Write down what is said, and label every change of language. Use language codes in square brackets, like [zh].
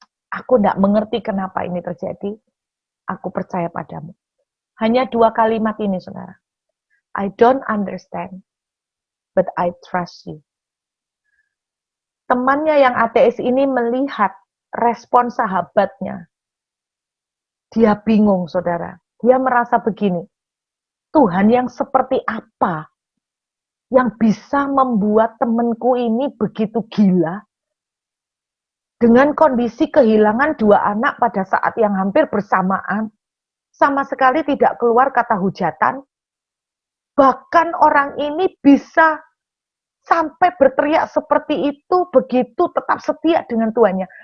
[id] Aku tidak mengerti kenapa ini terjadi. Aku percaya padamu. Hanya 2 kalimat ini, saudara. [en] I don't understand, but I trust you. [id] Temannya yang ateis ini melihat respon sahabatnya. Dia bingung, saudara. Dia merasa begini, Tuhan yang seperti apa yang bisa membuat temanku ini begitu gila dengan kondisi kehilangan 2 anak pada saat yang hampir bersamaan, sama sekali tidak keluar kata hujatan, bahkan orang ini bisa sampai berteriak seperti itu, begitu tetap setia dengan Tuhannya.